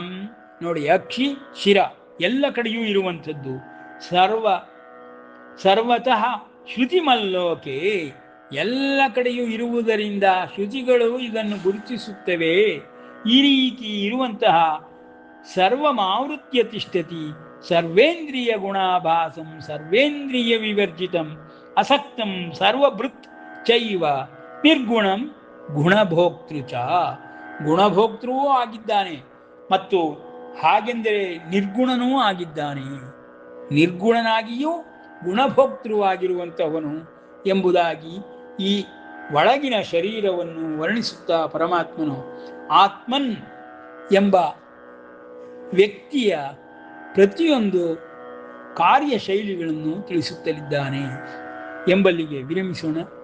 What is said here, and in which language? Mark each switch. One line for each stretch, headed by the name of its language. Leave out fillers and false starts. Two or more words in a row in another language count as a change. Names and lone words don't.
Kannada: ನೋಡಿ, ಅಕ್ಷಿ ಶಿರ ಎಲ್ಲ ಕಡೆಯೂ ಇರುವಂಥದ್ದು.
Sanskrit: ಸರ್ವತಃ ಶ್ರುತಿಮಲ್ಲೋಕೆ,
Kannada: ಎಲ್ಲ ಕಡೆಯೂ ಇರುವುದರಿಂದ ಶ್ರುತಿಗಳು ಇದನ್ನು ಗುರುತಿಸುತ್ತವೆ. ಈ ರೀತಿ ಇರುವಂತಹ
Sanskrit: ಸರ್ವಮಾವೃತ್ಯ ತಿಷ್ಠತಿ ಸರ್ವೇಂದ್ರಿಯ ಗುಣಾಭಾಸಂ ಸರ್ವೇಂದ್ರಿಯ ವಿವರ್ಜಿತಂ ಅಸಕ್ತಂ ಸರ್ವಭೃತ್ ಚೈವ ನಿರ್ಗುಣಂ ಗುಣಭೋಕ್ತೃ ಚ.
Kannada: ಗುಣಭೋಕ್ತೃವೂ ಆಗಿದ್ದಾನೆ ಮತ್ತು ಹಾಗೆಂದರೆ ನಿರ್ಗುಣನೂ ಆಗಿದ್ದಾನೆ. ನಿರ್ಗುಣನಾಗಿಯೂ ಗುಣಭೋಕ್ತೃವಾಗಿರುವಂತಹವನು ಎಂಬುದಾಗಿ ಈ ಒಳಗಿನ ಶರೀರವನ್ನು ವರ್ಣಿಸುತ್ತಾ ಪರಮಾತ್ಮನು ಆತ್ಮನ್ ಎಂಬ ವ್ಯಕ್ತಿಯ ಪ್ರತಿಯೊಂದು ಕಾರ್ಯಶೈಲಿಗಳನ್ನು ತಿಳಿಸುತ್ತಲಿದ್ದಾನೆ ಎಂಬಲ್ಲಿಗೆ ವಿರಮಿಸೋಣ.